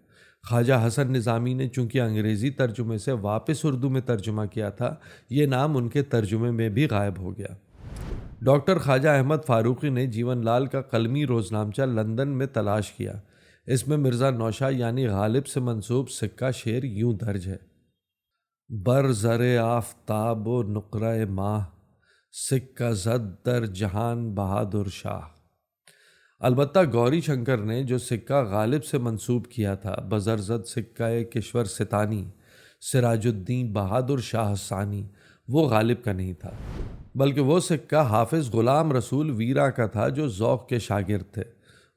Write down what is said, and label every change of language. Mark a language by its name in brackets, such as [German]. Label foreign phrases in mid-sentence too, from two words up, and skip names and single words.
[Urdu] خواجہ حسن نظامی نے چونکہ انگریزی ترجمے سے واپس اردو میں ترجمہ کیا تھا، یہ نام ان کے ترجمے میں بھی غائب ہو گیا۔ ڈاکٹر خواجہ احمد فاروقی نے جیون لال کا قلمی روزنامچہ لندن میں تلاش کیا۔ اس میں مرزا نوشاہ یعنی غالب سے منسوب سکہ شعر یوں درج ہے: [Persian] بر زر آفتاب و نقرہ ماہ، سکہ زد در جہان بہادر شاہ۔ [Urdu] البتہ گوری شنکر نے جو سکہ غالب سے منسوب کیا تھا، [Persian] بزرزد سکہ کشور ستانی، سراج الدین بہادر شاہ ثانی، [Urdu] وہ غالب کا نہیں تھا، بلکہ وہ سکہ حافظ غلام رسول ویرا کا تھا جو ذوق کے شاگرد تھے۔